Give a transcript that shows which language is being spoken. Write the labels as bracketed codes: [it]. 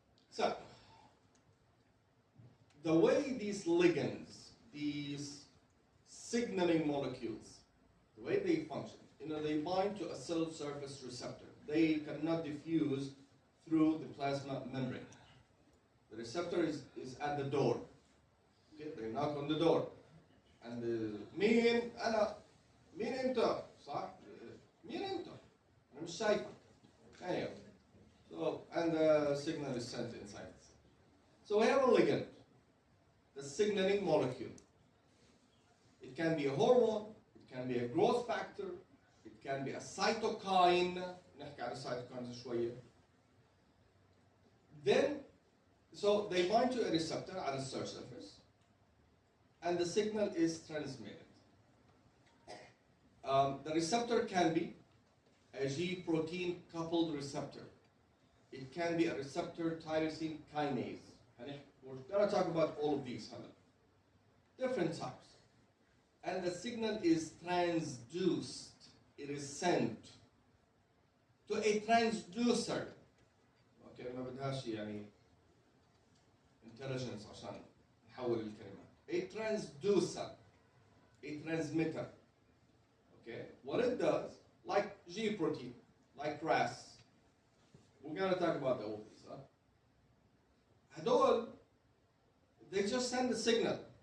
[en] So, the way these ligands, these signaling molecules, the way they function, they bind to a cell surface receptor. They cannot diffuse through the plasma membrane. The receptor is at the door. Okay? They knock on the door. And [ar] مين مين انت؟ صح؟ مين انت؟ انا مش شايفك. [en] Anyway, so and the signal is sent inside. So we have a ligand, the signaling molecule. It can be a hormone, it can be a growth factor, it can be a cytokine. [ar] نحكي عن cytokines شوية. [en] Then, so they bind to a receptor on the cell surface, and the signal is transmitted. The receptor can be a G protein coupled receptor. It can be a receptor tyrosine kinase. We're going to talk about all of these. Different types. And the signal is transduced. It is sent to a transducer. [ar] Okay, ما بدهاش يعني intelligence عشان نحول الكلمات. [en] A transducer, a transmitter. Okay, what it does, like G protein, like RAS. We're going to talk about all these. [ar] هدول, [en] they just send a signal.